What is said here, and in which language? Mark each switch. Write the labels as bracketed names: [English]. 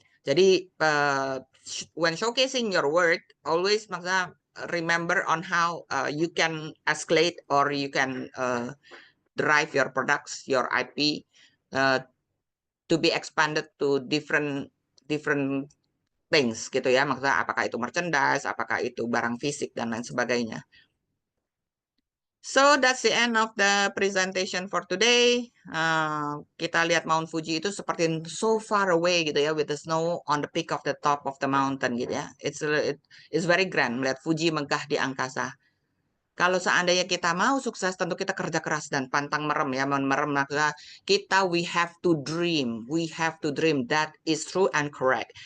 [English] Jadi when showcasing your work, always maksudnya remember on how you can escalate or you can drive your products, your IP to be expanded to different things gitu ya. [Indonesian] Maksudnya apakah itu merchandise, apakah itu barang fisik dan lain sebagainya. [English] So that's the end of the presentation for today. [Indonesian] Kita lihat Mount Fuji itu seperti [English] so far away gitu ya, with the snow on the peak of the top of the mountain gitu ya. It's very grand [Indonesian] melihat Fuji megah di angkasa. Kalau seandainya kita mau sukses, tentu kita kerja keras dan pantang merem ya, merem maksudnya kita [English] we have to dream, that is true and correct.